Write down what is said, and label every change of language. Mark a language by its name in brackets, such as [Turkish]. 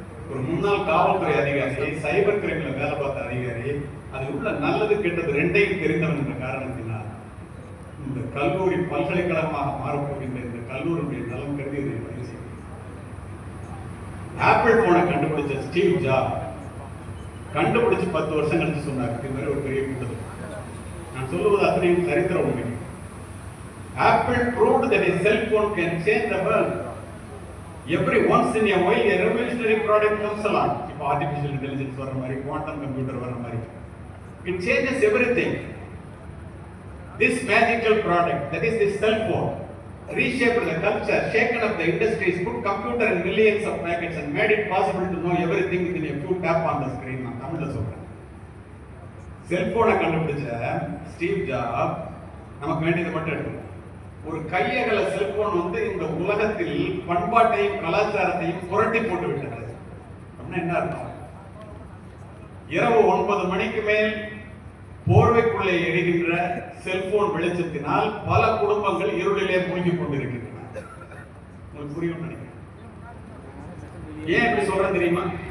[Tamil] ஒரு முன்னாள் காவல்துறை அதிகாரி, சைபர் கிரைம்ல வேலை பார்த்த அதிகாரி, அதில் உள்ள நல்லது கெட்டது ரெண்டையும் தெரிந்தவன் என்ற காரணத்தினால் இந்த கல்லூரி பல்கலைக்கழகமாக மாறப்போகின்ற இந்த கல்லூரியுடைய நலம் கருதி இதை பதிவு செய்யும். ஆப்பிள் போனை கண்டுபிடிச்ச ஸ்டீவ் ஜாப் கண்டுபிடிச்சு 10 வருஷம் கழிச்சு சொன்னார், இது மாதிரி ஒரு பெரிய கூட்டத்தில். நான் சொல்லுவது அத்தனையும் சரித்திர உண்மை. [English] Apple proved that a cell phone can change the world. Every once in a while a revolutionary product comes along. [Tamil] இப்போ [English] artificial intelligence [Tamil] வர மாதிரி, [English] quantum computer வர மாதிரி, it changes everything. This magical product, that is the cell phone, reshaped the culture, shaken up the industries, put computer in millions of packets and made it possible to know everything within a few tap on the screen. [Tamil] நான் தமிழ்ல சொல்றேன். செல்போனை கண்டுபிடிச்ச Steve job நமக்கு வேண்டியது மட்டும் எடுக்கணும். ஒரு கையகல செல்போன் வந்து இந்த உலகத்தில் பண்பாட்டையும் கலாச்சாரத்தையும் புரட்டி போட்டு விட்டது. என்ன அர்த்தம்? இரவு 9 மணிக்கு மேல் போர்வைக்குள்ளே எரிகின்ற செல்போன் வெளிச்சத்தினால் பல குடும்பங்கள் இருளிலே மூழ்கி கொண்டிருக்கின்றன. உங்களுக்கு புரியும் நினைக்கிறேன். ஏன் இப்படி சொல்றேன் தெரியுமா?